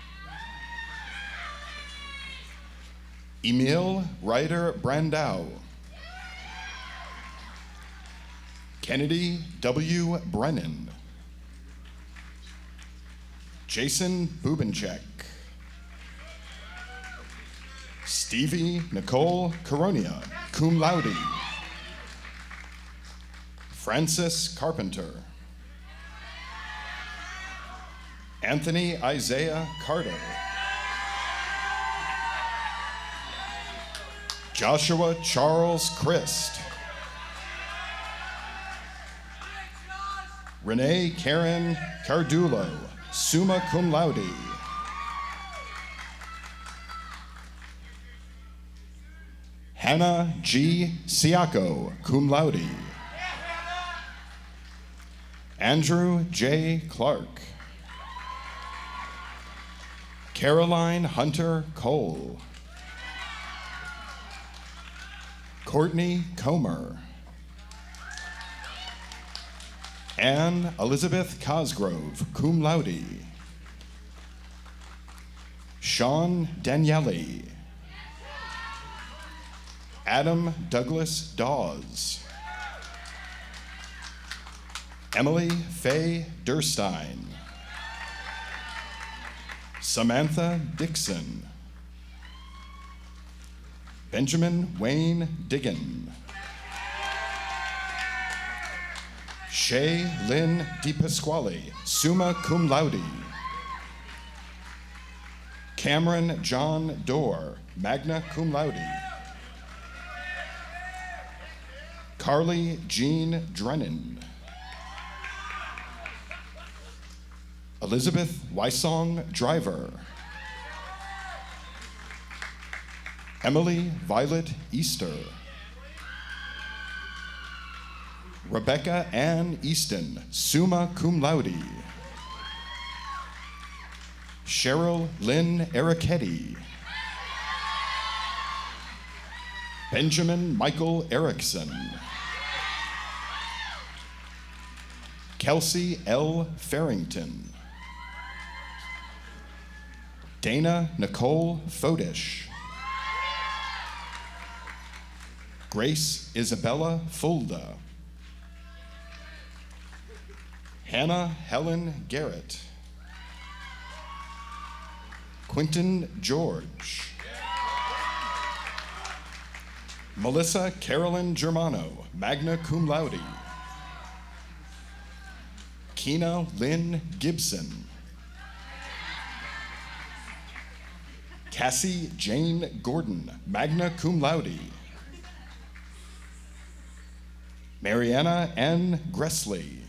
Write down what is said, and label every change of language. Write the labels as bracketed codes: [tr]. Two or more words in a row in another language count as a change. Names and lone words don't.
[en] Emil Ryder Brandau. Kennedy W. Brennan. Jason Bubenchek. Stevie Nicole Coronia, [la] cum laude. [en] Francis Carpenter. Anthony Isaiah Carter. Joshua Charles Christ. Renee Karen Cardulo, [la] summa cum laude. [en] Hannah G. Siaco, [la] cum laude. [en] Andrew J. Clark. Caroline Hunter Cole. Courtney Comer. Anne Elizabeth Cosgrove, [la] cum laude. [en] Sean Daniele. Adam Douglas Dawes. Emily Faye Durstein. Samantha Dixon. Benjamin Wayne Diggin. Shay Lynn DiPasquale, [la] summa cum laude. [en] Cameron John Dorr, [la] magna cum laude. [en] Carly Jean Drennan. Elizabeth Wysong Driver. Emily Violet Easter. Rebecca Ann Easton, [la] summa cum laude. [en] Cheryl Lynn Ericetti. Benjamin Michael Erickson. Kelsey L. Farrington. Dana Nicole Fodish. Grace Isabella Fulda. Hannah Helen Garrett. Quentin George. Melissa Carolyn Germano, [la] magna cum laude. [en] Keena Lynn Gibson. Cassie Jane Gordon, [la] magna cum laude. [en] Mariana N. Gressley.